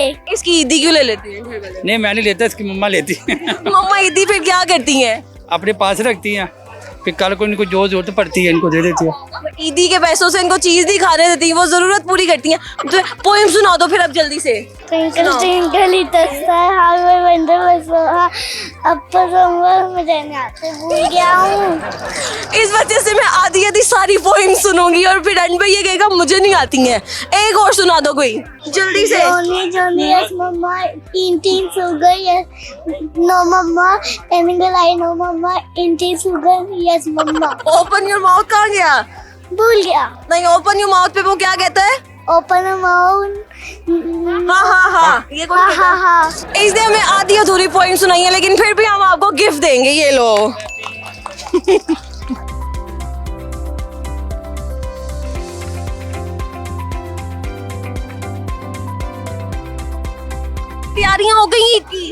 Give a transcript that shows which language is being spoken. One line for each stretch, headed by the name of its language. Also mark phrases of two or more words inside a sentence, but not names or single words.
Hindi: इसकी ईदी क्यों ले लेती हैं? नहीं, मैं नहीं लेता, इसकी मम्मा लेती है। मम्मा ईदी फिर क्या करती हैं? अपने पास रखती हैं, फिर कल को इनको जो जरूरत पड़ती है इनको दे देती है। ईदी के पैसों से इनको चीज नहीं खाने देती, वो जरूरत पूरी करती हैं। तो पोएम सुना दो फिर अब जल्दी से।
English: Twinkle twinkle little star, how I wonder what's so high.
Hindi: अब तो मुझे नहीं आते, भूल गया हूँ। इस वजह से मैं आधी सारी पोएम सुनूंगी और फिर एंड पे ये कहेगा मुझे नहीं आती हैं। एक और सुना दो कोई जल्दी से।
English: Johnny, yes, mama, eating sugar, yes, no, mama, anything I know, mama, eating sugar, yes, mama. open your mouth
Hindi: कहाँ गया? भूल गया। नहीं,
English: open your mouth
Hindi: पे वो क्या कहता है?
English: Open your mouth.
Hindi: हाँ हाँ हाँ, ये कौन कहता है? हाँ। इसलिए हमें आधी अधूरी पोएम सुनाई है, लेकिन फिर भी हम आपको गिफ्ट देंगे, ये लो। तैयारियां हो गई ईद की?